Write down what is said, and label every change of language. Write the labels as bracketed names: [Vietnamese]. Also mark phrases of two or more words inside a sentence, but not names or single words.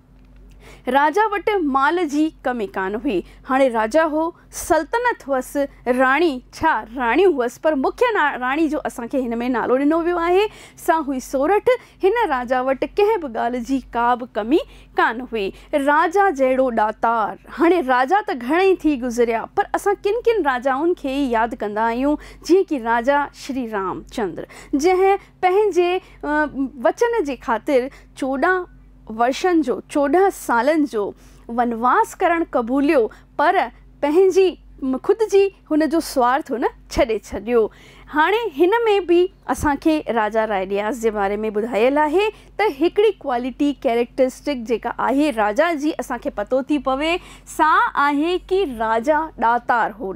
[Sindhi] राजा वटि माल जी कमी कान हुई। हाणे राजा हो, सल्तनत हुअसि, राणी छा राणियूं हुअसि, पर मुख्य राणी जो असांखे हिन में नालो ॾिनो वियो आहे सा हुई सोरठ। हिन राजा वटि कंहिं बि ॻाल्हि जी का बि कमी कान हुई। राजा जहिड़ो ॾातार। हाणे राजा त घणेई थी गुज़रिया पर असां किन किन राजाउनि खे ई यादि कंदा आहियूं, जीअं कि राजा श्री रामचंद्र जंहिं पंहिंजे वचन जे ख़ातिर 14 वर्षनि जो 14 सालनि जो वनवास करणु क़बूलियो पर पंहिंजी ख़ुदि जी हुन जो स्वार्थ हुन छॾे छॾियो। हाणे हिन में बि असांखे राजा राय ॾियाच जे बारे में ॿुधायल आहे त हिकिड़ी [English] quality characteristic [Sindhi] जेका आहे राजा जी असांखे पतो थी पवे सा आहे कि राजा ॾातार हो।